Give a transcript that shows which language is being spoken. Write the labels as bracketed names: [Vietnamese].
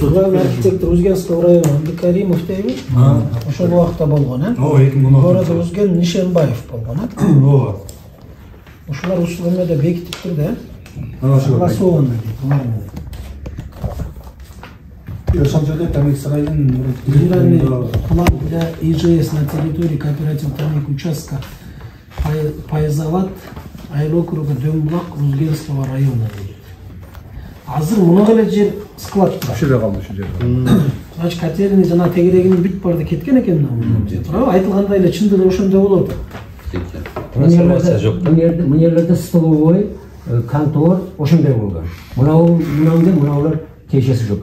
[Russian] Главный архитектор Узгенского района Абдыкаримов дейби? [Kyrgyz] Ошол убакта болгон, э? Ооба, 2016. Города Узген Нишенбаев болгон, э? Ооба. Ушулар ушул эмеде бекитиптир да, Ana şu согласованно дейт, булар менен. ошол жерде Тамек сарайдын [Russian] Генеральный план для ИЖС на территории кооператива Тамек участка Пайзават айлокруга Дөмбулак Узгенского района дейт. [Kyrgyz] Азыр муну эле жер склад турат. Ушул жерде калды, ушул жерде. Значит, котельный жана тегерегинин бүт барды кеткен экен мына. Туурабы? Айтылгандай эле чындыгы ошондой болот. Трансформация жок. Мынерлерде столовой, контор ошондой болгон. Мынаулар тиешеси жок.